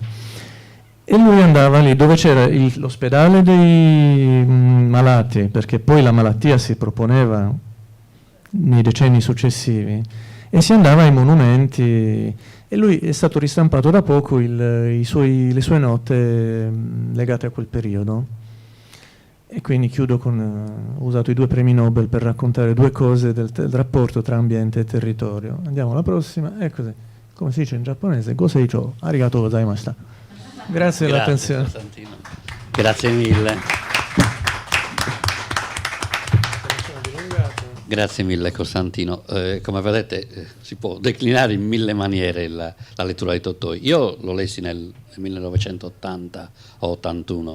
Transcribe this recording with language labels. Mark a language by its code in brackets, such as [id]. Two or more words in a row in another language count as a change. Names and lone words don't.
[it] E lui andava lì dove c'era l'ospedale dei malati, perché poi la malattia si proponeva nei decenni successivi, e si andava ai monumenti, e lui è stato ristampato da poco le sue note legate a quel periodo. E quindi chiudo con, ho usato i 2 premi Nobel per raccontare 2 cose del rapporto tra ambiente e territorio. Andiamo alla prossima, è così, come si dice in giapponese, [ja] ご清聴、ありがとうございました. [it] Grazie dell'attenzione. Costantino. Grazie mille. Grazie mille Costantino. Come vedete si può declinare in 1000 maniere la lettura di Tolstoj. Io lo lessi nel 1980 o 81.